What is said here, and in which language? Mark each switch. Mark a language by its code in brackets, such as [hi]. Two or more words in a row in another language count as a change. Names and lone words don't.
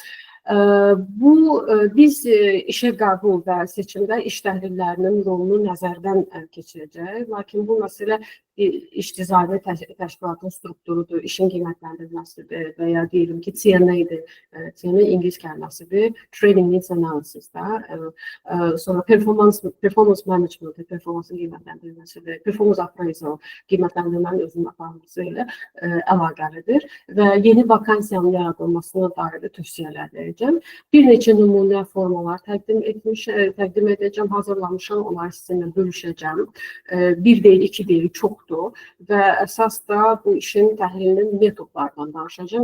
[az] Biz işə qəbul və seçimdə iş təhlillərinin rolunu nəzərdən keçirəcək, lakin bu məsələ işticari təşkilatın strukturudur, işin qiymətləndirilməsidir və ya deyirəm ki, CNA-dir. CNA ingilis kəlməsidir. [en] Training Needs Analysis-də. [az] Sonra [en] performance management, [az] performansın qiymətləndirilməsidir. [en] Performance appraisal, [az] qiymətləndirmənin özünün aparılması ilə əlaqəlidir və yeni vakansiyanın yaradılmasına dair tövsiyələr verəcəm. Bir neçə nümunə formalar təqdim edəcəm, hazırlamışam, onları sizinlə bölüşəcəm. Bir deyil, iki deyil, çoxdur və əsas da bu işin təhlilinin metodlarından danışacağım.